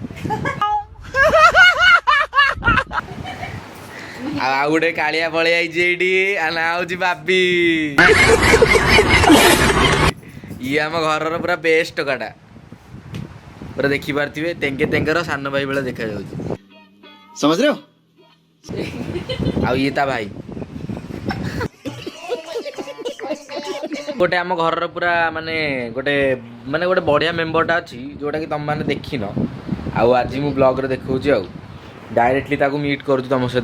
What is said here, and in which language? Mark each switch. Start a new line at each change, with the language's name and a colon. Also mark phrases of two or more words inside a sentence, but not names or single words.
Odia: ଆଉ ଗୋଟେ କାଳିଆ ପଳେଇ ଆଇଛି ଏଇଠି, ନା ହଉଛି ବାବି। ଇଏ ଆମ ଘରର ପୁରା ବେଷ୍ଟ ଟୋକାଟା, ପୁରା ଦେଖିପାରୁଥିବେ ତେଙ୍ଗେ ତେଙ୍ଗର ସାନ ଭାଇ ଭଳିଆ ଦେଖାଯାଉଛି।
Hindi: समझ रहे हो?
Odia: ଆଉ ଇଏ ତା ଭାଇ। ଗୋଟେ ଆମ ଘରର ପୁରା ମାନେ ଗୋଟେ ବଢ଼ିଆ ମେମ୍ବରଟା ଅଛି ଯେଉଁଟାକି ତୁମମାନେ ଦେଖିନ, ଆଉ ଆଜି ମୁଁ ବ୍ଲଗ୍ରେ ଦେଖାଉଛି ଆଉ ଡାଇରେକ୍ଟଲି ତାକୁ ମିଟ୍ କରୁଛି ତୁମ ସହିତ।